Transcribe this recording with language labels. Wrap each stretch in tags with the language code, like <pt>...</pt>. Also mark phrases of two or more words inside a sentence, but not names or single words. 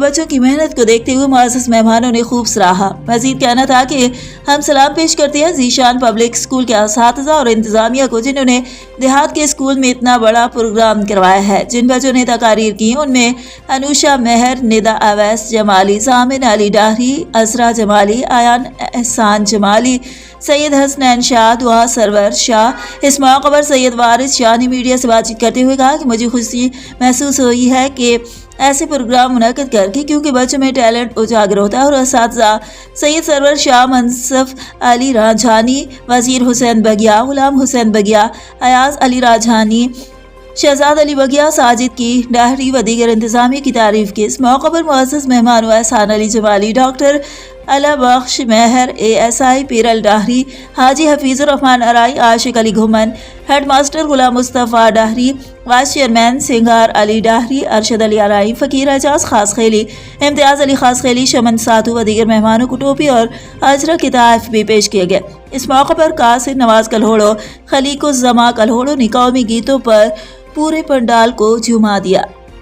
<ur>بچوں کی محنت کو دیکھتے ہوئے معزز مہمانوں نے خوب سراہا۔ مزید کہنا تھا کہ ہم سلام پیش کرتے ہیں ذیشان پبلک اسکول کے اساتذہ اور انتظامیہ کو، جنہوں نے دیہات کے اسکول میں اتنا بڑا پروگرام کروایا ہے. جن بچوں نے تقاریر کی ان میں انوشہ مہر، ندا اویس جمالی، ثامن علی ڈاہری، اسرا جمالی، آیان احسان جمالی، سید حسنین شاہ، دعا سرور شاہ. اس موقع پر سید وارث شاہ نے میڈیا سے بات چیت کرتے ہوئے کہا کہ مجھے خوشی محسوس ہوئی ہے کہ ایسے پروگرام منعقد کرکے، کیونکہ بچوں میں ٹیلنٹ اجاگر ہوتا ہے. اور اساتذہ سید سرور شاہ، منصف علی راجحانی، وزیر حسین بگیہ، غلام حسین بگیہ، ایاز علی راجحانی، شہزاد علی بگیہ، ساجد کی ڈاہری و دیگر انتظامیہ کی تعریف کی. اس موقع پر معزز مہمانوں احسان علی جمالی، ڈاکٹر اللہ بخش مہر، ASI پیرل ڈاہری، حاجی حفیظ الرحمان آرائیں، عاشق علی گھمن,</ur> <en>head master</en> <ur>غلام مصطفیٰ ڈاہری,</ur> <en>vice chairman</en> <ur>سنگار علی ڈاہری، ارشد علی آرائیں، فقیر اعجاز خاص خیلی، امتیاز علی خاص خیلی، شمن ساتو و دیگر مہمانوں کو ٹوپی اور اجرا کے تحفے بھی پیش کیے گئے. اس موقع پر قاسر نواز کلہوڑو، خلیق الزماں کلہوڑو نے قومی گیتوں پر پورے پنڈال کو جھوما دیا.</ur>